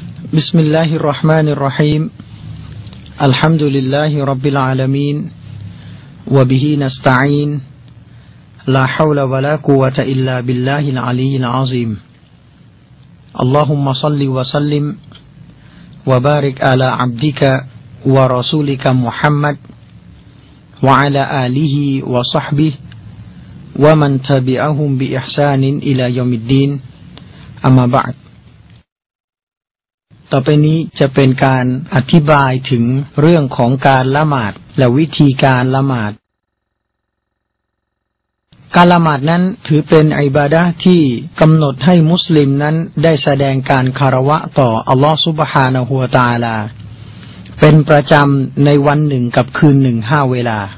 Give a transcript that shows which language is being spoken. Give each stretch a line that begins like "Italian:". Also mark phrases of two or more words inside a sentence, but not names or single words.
Arabic: بسم الله الرحمن الرحيم الحمد لله رب العالمين وبه نستعين لا حول ولا قوة إلا بالله العلي العظيم اللهم صل وسلم وبارك على عبدك ورسولك محمد وعلى آله وصحبه ومن تبعهم بإحسان إلى يوم الدين أما بعد
Thai: ต่อไปนี้จะเป็นการอธิบายถึงเรื่องของการละหมาดและวิธีการละหมาด การละหมาดนั้นถือเป็นอิบาดะห์ที่กำหนดให้มุสลิมนั้นได้แสดงการคารวะต่ออัลลอฮฺซุบฮานะฮูวะตะอาลาเป็นประจำในวันหนึ่งกับคืนหนึ่ง5 เวลา